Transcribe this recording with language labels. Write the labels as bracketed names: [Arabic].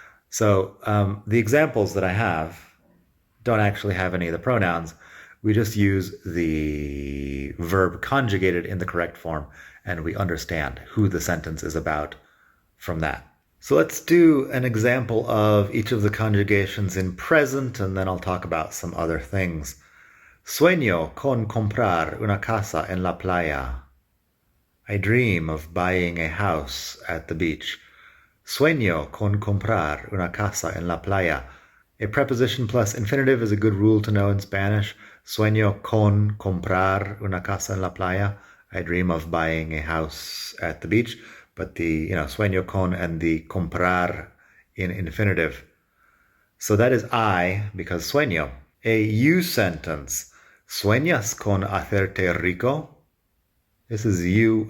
[English] So the examples that I have don't actually have any of the pronouns. We just use the verb conjugated in the correct form, and we understand who the sentence is about from that. So let's do an example of each of the conjugations in present, and then I'll talk about some other things. [Spanish] Sueño con comprar una casa en la playa. [English] I dream of buying a house at the beach. [Spanish] Sueño con comprar una casa en la playa. [English] A preposition plus infinitive is a good rule to know in Spanish. [Spanish] Sueño con comprar una casa en la playa. [English] I dream of buying a house at the beach. But the, sueño con and the comprar in infinitive. So that is I, because sueño. A you sentence. [Spanish] Sueñas con hacerte rico. [English] This is you.